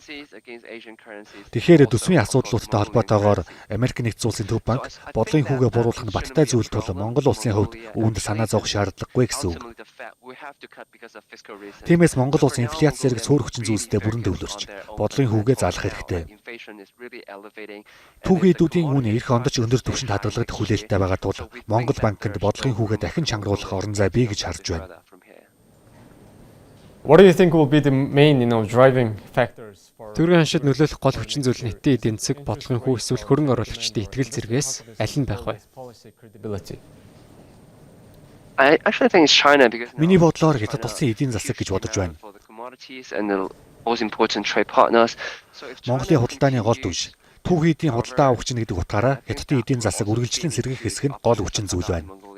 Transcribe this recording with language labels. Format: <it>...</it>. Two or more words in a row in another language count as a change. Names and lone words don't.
<mn>Тэгэхээр төсвийн асуудлуудтай холбоотойгоор Америк нэгдсэн улсын төв банк бодлогын хүүгээ бууруулах нь баттай зүйл тул Монгол улсын хувьд үүнд санаа зовох шаардлагагүй гэсэн үг. Тиймээс Монгол улс инфляц зэрэг цөөр хүчин зүйлстэй илэрхийлэлдээ бүрэн төвлөрч бодлогын хүүгээ заалах хэрэгтэй. Түүхийн эдүүдийн үн эх онд ч өндөр түвшинд хадгалагдах хүлээлттэй байгаа тул Монгол банкнд бодлогын хүүгээ дахин чангаруулах орон зай бий гэж харж байна.</mn> <en>What do you think will be the main, driving factors for</en> <mn>Төрийн ханшид нөлөөлөх гол хүчин зүйл нь Хятадын эдийн засаг, бодлогын хүү эсвэл хөрөнгө оруулагчдын итгэл зэргээс аль нь байх вэ? Миний бодлоор Хятад улсын эдийн засаг гэж бодож байна. Монголын худалдааны гол түвш, түүхийн эдийн худалдаа авах чинь гэдэг утгаараа Хятадын эдийн засаг үргэлжлэн сэргийх хэсэг нь гол хүчин зүйл байна.</mn>